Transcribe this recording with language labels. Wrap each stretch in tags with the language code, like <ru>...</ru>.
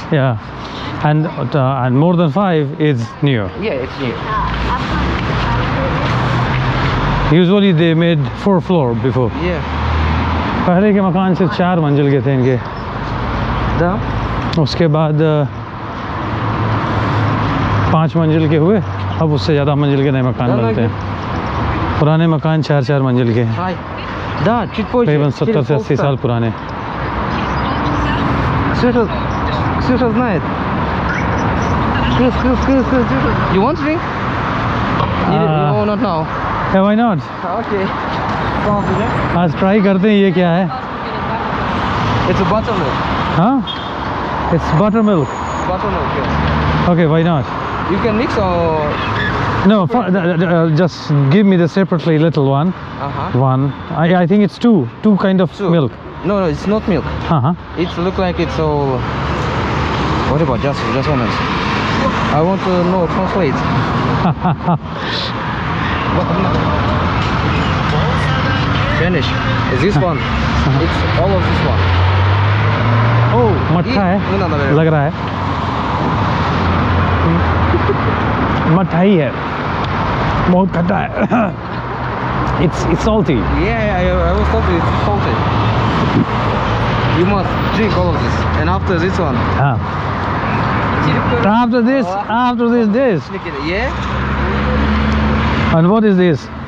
<en>Yeah, and more than 5 is new. Yeah, it's new. Usually they made 4 floor before. Yeah.</en> <hi>पहले के मकान सिर्फ 4 मंजिल के थे इनके,</hi> <en>Down.</en> <hi>उसके बाद 5 मंजिल के हुए, अब उससे ज़्यादा मंजिल के नए मकान बनते हैं। पुराने मकान 4-4 मंजिल के हैं,</hi> <en>Hi.</en> <ru>Да, чуть позже.</ru> <hi>तकरीबन 70 से</hi> <ru>Через</ru> <hi>80 साल पुराने।</hi> <ru>Ксюша знает.</ru> <en>Ксюша. You want drink? No, not now. Yeah, why not? Okay. Come on,</en> <hi>आज ट्राई करते हैं ये क्या है।</hi> <en>It's a buttermilk. हाँ, it's buttermilk. Buttermilk, yes. Okay, why not? You can mix or... No, just give me the separately little one. Uh-huh. One. I think it's two kind of Two. milk. No, it's not milk. Uh-huh. It look like it's all... What about just a moment? I want to know, translate. Spanish. Is this one? It's all of this one. Oh,</en> <hi>मट्ठा है,</hi> <en>No, no.</en> <hi>लग रहा है। मट्ठा ही है, बहुत खट्टा है।</hi> <en>It's salty. Yeah, I was told it's salty. You must drink all of this. And after this one. हाँ. After this, this. Yeah? And what is this?</en>